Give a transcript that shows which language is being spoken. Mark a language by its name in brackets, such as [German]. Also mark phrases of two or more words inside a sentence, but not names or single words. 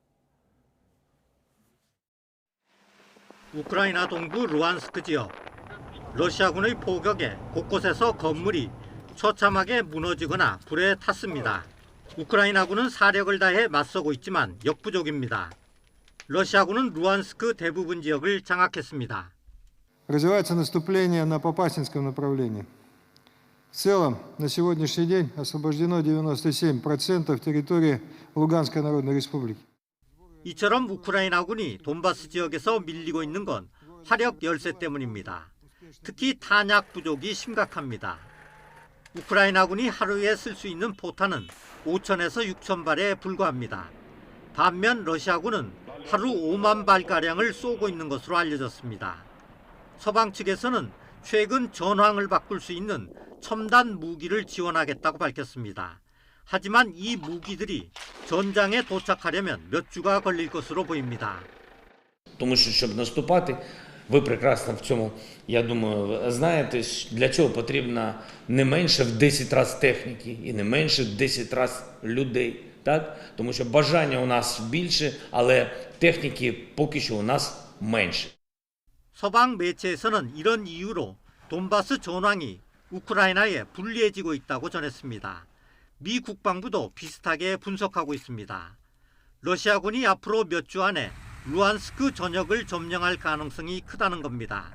[Korean] 우크라이나 동부 루안스크 지역. 러시아군의 포격에 곳곳에서 건물이 처참하게 무너지거나 불에 탔습니다. 우크라이나군은 사력을 다해 맞서고 있지만 역부족입니다. 러시아군은 루안스크 대부분 지역을 장악했습니다. [Russian] Развивается наступление на Попасинском направлении. В целом, на сегодняшний день освобождено 97% территории Луганской Народной Республики. [Korean] 이처럼 우크라이나군이 돈바스 지역에서 밀리고 있는 건 화력 열세 때문입니다. 특히 탄약 부족이 심각합니다. 우크라이나군이 하루에 쓸 수 있는 포탄은 5천에서 6천 발에 불과합니다. 반면 러시아군은 하루 5만 발가량을 쏘고 있는 것으로 알려졌습니다. 서방 측에서는 최근 전황을 바꿀 수 있는 첨단 무기를 지원하겠다고 밝혔습니다. 하지만 이 무기들이 전장에 도착하려면 몇 주가 걸릴 것으로 보입니다. [Ukrainian] Тому що, щоб наступати, Ви прекрасно в цьому, я думаю, знаєте, для чого потрібно не менше в 10 разів техніки і не менше в 10 разів людей. Так? Тому що бажання у нас більше, але техніки поки що у нас менше. [Korean] 서방 매체에서는 이런 이유로 돈바스 전황이 우크라이나에 불리해지고 있다고 전했습니다. 미 국방부도 비슷하게 분석하고 있습니다. 러시아군이 앞으로 몇 주 안에 루안스크 전역을 점령할 가능성이 크다는 겁니다.